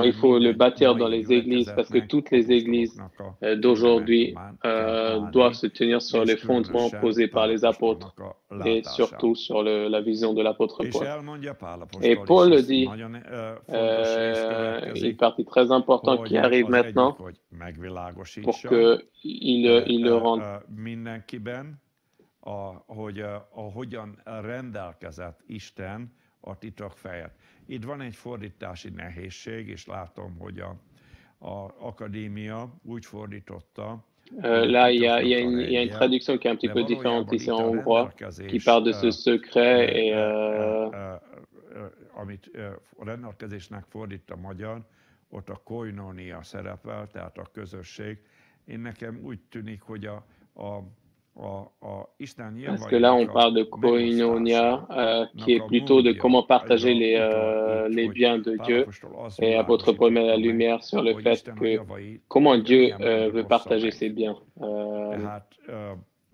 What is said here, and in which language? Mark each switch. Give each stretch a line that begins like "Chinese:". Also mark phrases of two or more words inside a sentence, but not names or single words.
French: Il faut le bâtir dans les églises parce que toutes les églises d'aujourd'hui doivent se tenir sur les fondements posés par les apôtres et surtout sur la vision de l'apôtre Paul. Et Paul le dit, une partie très importante qui arrive maintenant pour qu'il le rende.
Hungarian: Hogyan rendelkezett Isten a titok fejett. Itt van egy fordítási nehézség, és látom, hogy a akadémia úgy fordította.
French: Là, il y a une traduction qui est un petit peu différente ici en hongrois, qui parle de ce secret et
Hungarian: amit rendelkezésnek fordít a magyar, ott a koinónia szerepel, tehát a közösség. Én nekem úgy tűnik, hogy
French: parce que là, on parle de koinonia, qui est plutôt de comment partager les biens de Dieu. Et l'apôtre Paul met la lumière sur le fait que comment Dieu veut partager ses biens.